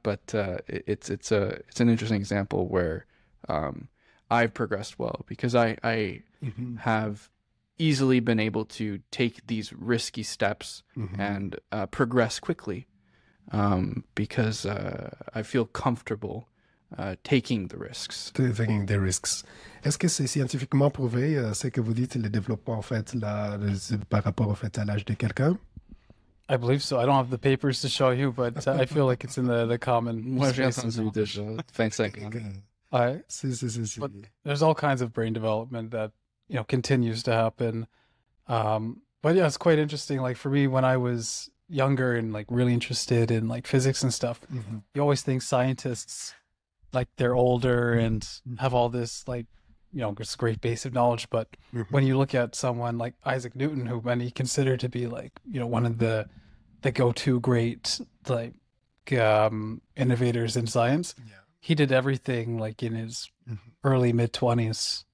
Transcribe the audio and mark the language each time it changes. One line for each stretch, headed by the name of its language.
English: But it's an interesting example where I've progressed well, because I have easily been able to take these risky steps and progress quickly. Because I feel comfortable taking the risks. Taking the risks.
French: Est-ce que c'est scientifiquement prouvé, ce que vous dites, le développement, en fait, par rapport, en fait, à l'âge de quelqu'un?
English: I believe so. I don't have the papers to show you, but I feel like it's in the common.
French: Moi, j'ai entendu déjà 25 ans.
English: But there's all kinds of brain development that continues to happen. But yeah, it's quite interesting. Like for me, when I was younger and like really interested in like physics and stuff, you always think scientists, like they're older and have all this like this great base of knowledge, but when you look at someone like Isaac Newton, who many consider to be like one of the go-to great like innovators in science, he did everything like in his early mid-20s.